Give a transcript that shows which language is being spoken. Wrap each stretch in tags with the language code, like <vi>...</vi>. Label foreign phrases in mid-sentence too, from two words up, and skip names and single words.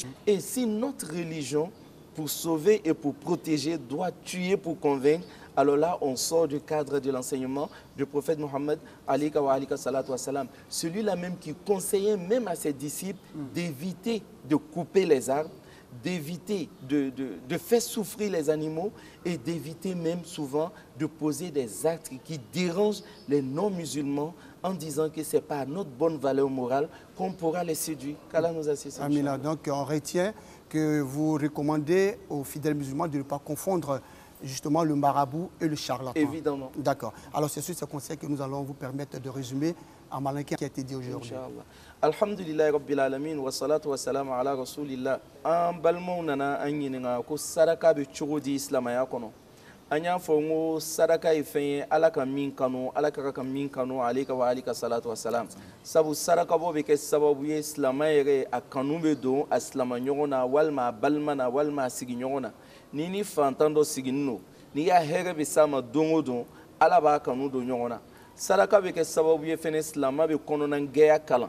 <fr>Et si notre religion, pour sauver et pour protéger, doit tuer pour convaincre, alors là, on sort du cadre de l'enseignement du prophète Mohammed, celui-là même qui conseillait même à ses disciples d'éviter de couper les arbres, d'éviter de faire souffrir les animaux et d'éviter même souvent de poser des actes qui dérangent les non-musulmans en disant que ce n'est pas à notre bonne valeur morale qu'on pourra les séduire. Qu'Allah nous assiste. Amina, donc on retient que vous recommandez aux fidèles musulmans de ne pas confondre justement le marabout et le charlatan. Évidemment. D'accord. Alors c'est sur ce conseil que nous allons vous permettre de résumer à Malinké qui a été dit aujourd'hui.</fr> <ar>الحمد لله رب العالمين والصلاة والسلام على رسول الله.</ar> <bm>An balmaw nana an ɲininka ko saraka bɛ cogo di silamaya kɔnɔ. An y'a fɔ n ko saraka ye fɛn ye Ala ka min kanu, Ala ka ka min kanu</bm> <ar>عليك وآلك الصلاة والسلام.</ar> <bm>Sabu sarakabɔ bɛ kɛ sababu ye silamɛ yɛrɛ a kanu bɛ don a silamaɲɔgɔn na walima a balima na walima a sigiɲɔgɔn na. Ni ni fantan dɔ siginin don, n'i y'a hɛrɛ bɛ s'a ma don o don, Ala b'a kanu don ɲɔgɔn na. Saraka bɛ kɛ sababu ye fɛnɛ silamɛ bɛ kɔnɔna gɛya kalan.</bm>